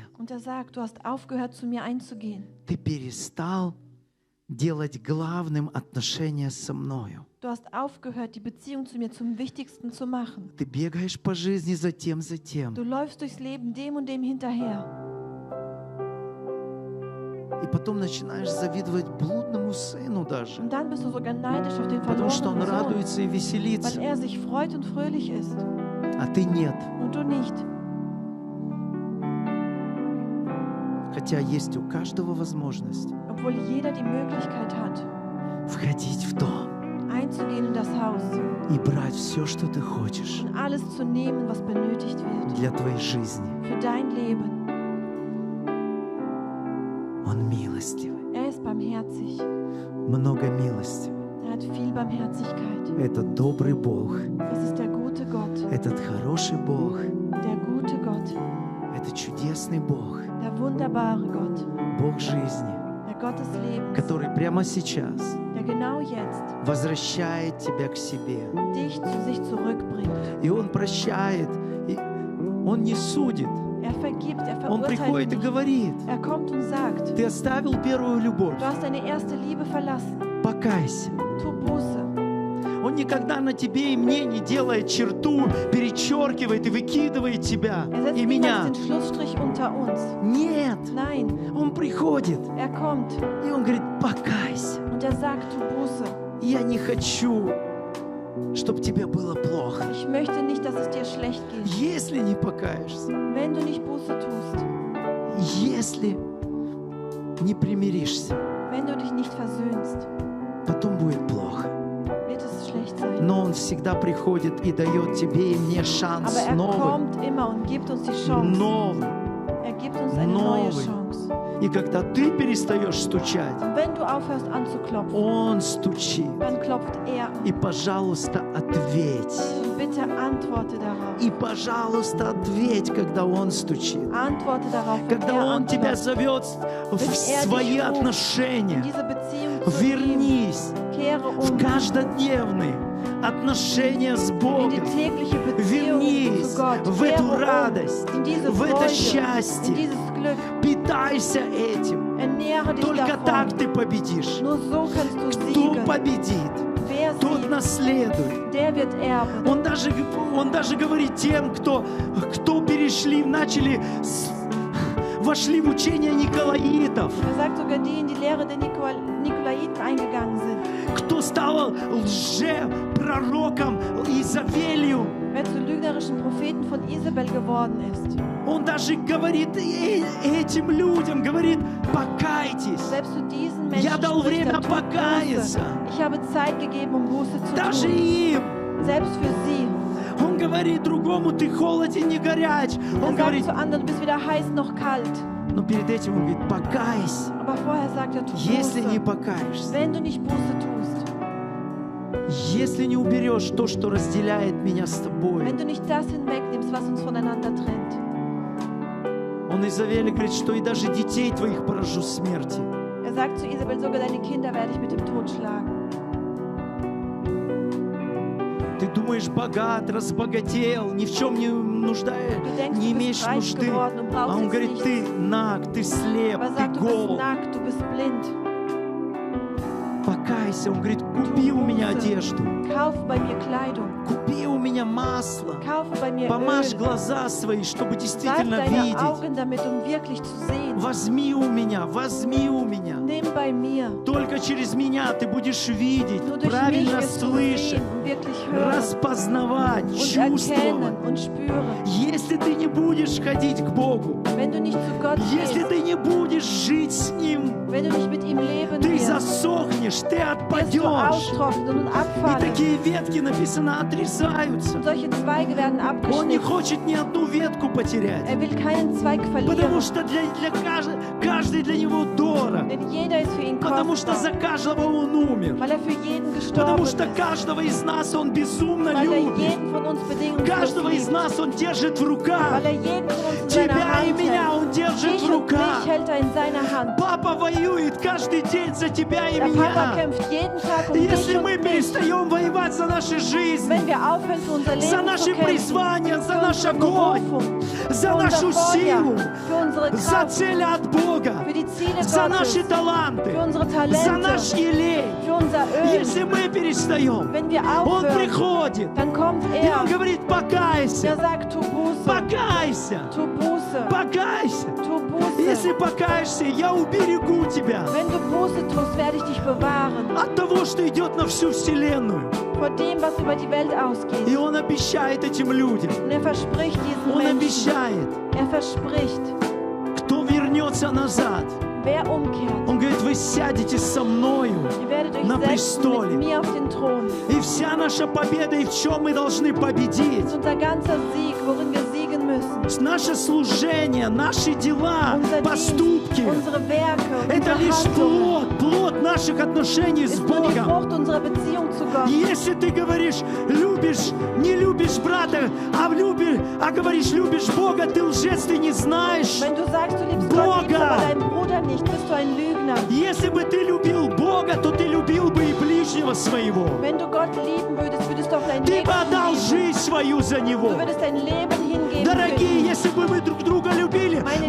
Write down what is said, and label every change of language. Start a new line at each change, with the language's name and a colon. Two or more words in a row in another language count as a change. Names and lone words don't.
German: Und er sagt, du hast aufgehört, zu mir einzugehen.
Russian: Ты перестал делать главным отношения со мною.
German: Du hast aufgehört, die Beziehung zu mir zum Wichtigsten zu machen.
Russian: Ты бегаешь по жизни за тем.
German: Du läufst durchs Leben dem und dem hinterher.
Russian: И потом начинаешь завидовать блудному сыну даже.
German: Und dann bist du sogar neidisch auf den
Russian: Потому что он
German: verlorenen Sohn,
Russian: радуется и
German: weil
Russian: веселится,
German: er sich freut und fröhlich ist
Russian: а ты нет.
German: und du nicht.
Russian: Хотя есть у каждого возможность
German: Obwohl jeder die Möglichkeit hat,
Russian: входить в дом
German: einzugehen in das Haus
Russian: и брать все, что ты хочешь
German: und alles zu nehmen, was benötigt wird
Russian: для твоей жизни.
German: für dein Leben.
Russian: Он милостивый,
German: Er ist barmherzig.
Russian: много милости.
German: Er hat viel Barmherzigkeit.
Russian: Это добрый Бог,
German: Das ist der gute Gott.
Russian: этот хороший Бог,
German: Der gute Gott.
Russian: это чудесный Бог,
German: Der wunderbare Gott.
Russian: Бог жизни,
German: Der Gott des Lebens.
Russian: который прямо сейчас
German: Der genau jetzt
Russian: возвращает тебя к себе.
German: dich zu sich zurückbringt.
Russian: И Он прощает, и Он не судит.
German: Er vergibt, er
Russian: Он
German: verurteilt
Russian: приходит и
German: nicht.
Russian: говорит:
German: Er kommt und sagt,
Russian: ты оставил первую любовь,
German: du hast deine erste Liebe verlassen.
Russian: покайся.
German: Tu Buße.
Russian: Он никогда на тебе и мне не делает черту, перечеркивает и выкидывает тебя
German: Er setzt
Russian: и
German: niemals
Russian: меня.
German: den Schlussstrich unter uns.
Russian: Нет,
German: Nein,
Russian: Он приходит,
German: er kommt
Russian: и Он говорит: покайся.
German: und er sagt, tu Buße.
Russian: Я не хочу, чтобы тебе было плохо.
German: Ich möchte nicht, dass es dir schlecht geht.
Russian: Если не покаешься,
German: Wenn du nicht Buße tust,
Russian: если не примиришься,
German: wenn du dich nicht versöhnst,
Russian: потом будет плохо.
German: wird es schlecht sein.
Russian: Но Он всегда приходит и дает тебе и мне
German: Aber
Russian: шанс
German: er
Russian: новый,
German: kommt immer und gibt uns die Chance.
Russian: новый.
German: Er gibt uns eine neue
Russian: Новый.
German: Chance.
Russian: И когда ты перестаешь стучать,
German: Und wenn du aufhörst anzuklopfen,
Russian: Он стучит.
German: dann klopft er.
Russian: И, пожалуйста, ответь.
German: Und bitte antworte darauf.
Russian: И, пожалуйста, ответь, когда Он стучит.
German: Antworte darauf, wenn
Russian: Когда
German: er
Russian: Он тебя
German: anklopft.
Russian: зовет в свои
German: In
Russian: отношения.
German: diese Beziehung zu ihm.
Russian: Вернись
German: Kehre
Russian: в
German: um
Russian: каждодневные отношения с
German: in
Russian: Богом.
German: die tägliche Beziehung
Russian: Вернись
German: zu Gott.
Russian: в
German: Kehre
Russian: эту
German: um
Russian: радость,
German: in diese
Russian: в это
German: Freude, in
Russian: счастье.
German: dieses Glück.
Russian: Питайся этим.
German: Ernähre dich
Russian: Только
German: davon.
Russian: так ты победишь.
German: Nur so kannst du
Russian: Кто
German: siegen.
Russian: победит,
German: Wer
Russian: тот
German: siegt,
Russian: наследует.
German: der wird erben.
Russian: Он даже говорит тем, кто перешли, вошли в учение Николаитов,
German: Er sagt sogar die in die Lehre der Nikolaiten eingegangen sind.
Russian: кто стал лжепророком Изавелью.
German: Wer zu lügnerischen Propheten von Isabel geworden ist.
Russian: Он даже говорит этим людям, говорит: покайтесь.
German: Selbst zu diesen
Russian: Я
German: Menschen
Russian: дал
German: spricht
Russian: время
German: er, tut
Russian: покаяться.
German: Buße. Ich habe Zeit gegeben, um Buße zu
Russian: Даже
German: tun.
Russian: им.
German: Selbst für sie.
Russian: Он говорит другому: ты холоден, не горяч.
German: Er
Russian: Он
German: sagt
Russian: говорит,
German: zu anderen, du bist weder heiß noch kalt.
Russian: но перед этим он говорит: покайся.
German: Aber vorher sagt er, tu
Russian: Если не
German: Buße.
Russian: покаешься,
German: Wenn du nicht Buße tust,
Russian: если не уберешь то, что разделяет меня с тобой.
German: wenn du nicht das hinwegnimmst, was uns voneinander trennt.
Russian: Он Изавеле говорит, что и даже детей твоих поражу смерти.
German: Er sagt zu Isabel, sogar deine Kinder werde ich mit dem Tod schlagen.
Russian: Ты думаешь, богат, разбогател, ни в чем не нуждаешь,
German: Du denkst,
Russian: не
German: du
Russian: имеешь
German: bist reich
Russian: нужды.
German: geworden und
Russian: А
German: brauchst
Russian: он
German: jetzt
Russian: говорит:
German: nichts.
Russian: ты наг, ты слеп,
German: Aber er
Russian: ты
German: sagt, du bist
Russian: гол.
German: nackt, du bist blind.
Russian: Покайся. Он говорит: купи у меня одежду,
German: Kauf bei mir Kleidung.
Russian: купи у меня масло,
German: Kaufe bei mir
Russian: помажь
German: Öl.
Russian: глаза свои, чтобы
German: Salb
Russian: действительно
German: deine
Russian: видеть.
German: Augen damit, um wirklich zu sehen.
Russian: Возьми у меня, возьми у меня.
German: Nimm bei mir.
Russian: Только через меня ты будешь видеть,
German: Nur durch mich
Russian: правильно
German: wirst du
Russian: слышать,
German: sehen und wirklich hören
Russian: распознавать,
German: und
Russian: чувствовать.
German: erkennen und spüren.
Russian: Если ты не будешь ходить к Богу,
German: Wenn du nicht zu Gott
Russian: если
German: gehst,
Russian: ты не будешь жить с Ним,
German: wenn du nicht mit ihm leben
Russian: ты
German: wirst,
Russian: засохнешь, ты
German: wirst du
Russian: отпадешь.
German: austrocknen und
Russian: И
German: abfallen.
Russian: такие ветки, написано, отрезаются.
German: Und solche Zweige werden
Russian: Он не
German: abgeschnitten.
Russian: хочет ни одну ветку потерять,
German: Er will keinen Zweig
Russian: потому
German: verlieren,
Russian: что каждый для него дорог,
German: denn jeder ist für ihn
Russian: потому что
German: kostbar,
Russian: за каждого он умер,
German: weil er für jeden gestorben
Russian: потому
German: ist,
Russian: что каждого из нас он безумно
German: weil er
Russian: любит,
German: jeden von uns bedingungslos
Russian: каждого из
German: liebt,
Russian: нас он держит в руках,
German: weil er jeden von uns in seiner
Russian: тебя и
German: Hand
Russian: меня
German: hält.
Russian: он держит
German: Dich
Russian: в
German: und mich
Russian: руках.
German: hält er in seiner Hand.
Russian: Папа воюет каждый день за тебя и
German: Der Papa
Russian: меня.
German: kämpft jeden Tag um dich
Russian: Если
German: und
Russian: мы
German: mich.
Russian: перестаем воевать воевать за наши жизни,
German: Wenn wir aufhören, für unser
Russian: за
German: Leben zu
Russian: наши
German: kämpfen,
Russian: призвания, за
German: für
Russian: наш
German: unsere
Russian: огонь,
German: Berufung,
Russian: за
German: für unser
Russian: нашу силу,
German: Feuer, für unsere
Russian: за
German: Kraft,
Russian: цели от Бога,
German: für die Ziele
Russian: за наши
German: Gottes,
Russian: таланты,
German: für unsere
Russian: за наш
German: Talente,
Russian: елей.
German: für unser Öl.
Russian: Если мы перестаем,
German: Wenn wir
Russian: Он
German: aufhören,
Russian: приходит,
German: dann kommt
Russian: и Он
German: er.
Russian: говорит, покайся,
German: Er sagt, tu Buße,
Russian: покайся,
German: tu Buße,
Russian: покайся.
German: tu
Russian: Если
German: Buße.
Russian: покаешься, я уберегу тебя
German: Wenn du Buße tust, werde ich dich bewahren
Russian: от того, что идет на всю вселенную.
German: vor dem, was über die Welt
Russian: И
German: ausgeht.
Russian: Он обещает этим людям,
German: Und er verspricht diesen
Russian: Он
German: Menschen,
Russian: обещает,
German: er verspricht,
Russian: кто вернется назад.
German: wer umkehrt,
Russian: Он говорит, вы сядете со мною.
German: ihr werdet euch
Russian: на
German: setzen
Russian: престоле.
German: mit mir auf den Thron.
Russian: И вся наша победа, и в чем мы должны победить.
German: Das ist unser ganzer Sieg, worin wir siegen müssen.
Russian: Наше служение, наши дела,
German: Unser
Russian: поступки.
German: Dienst, unsere Werke,
Russian: Это
German: unsere
Russian: лишь
German: Handlungen
Russian: плод наших отношений с
German: ist nur die
Russian: Богом.
German: Frucht unserer Beziehung zu Gott.
Russian: Если ты говоришь, любишь, не любишь брата, а говоришь, любишь Бога, ты лжец, ты не знаешь.
German: Wenn du sagst, du liebst Gott, liebst
Russian: Бога.
German: aber deinen Bruder nicht, bist du ein Lügner.
Russian: Если бы ты любил Бога, то ты любил бы и ближнего своего.
German: Wenn du Gott lieben würdest, würdest du auch dein
Russian: Ты
German: Leben
Russian: бы отдал
German: lieben.
Russian: жизнь свою за Него.
German: Du würdest dein Leben hingeben für
Russian: Дорогие,
German: ihn.
Russian: если бы мы друг друга любили,
German: Meine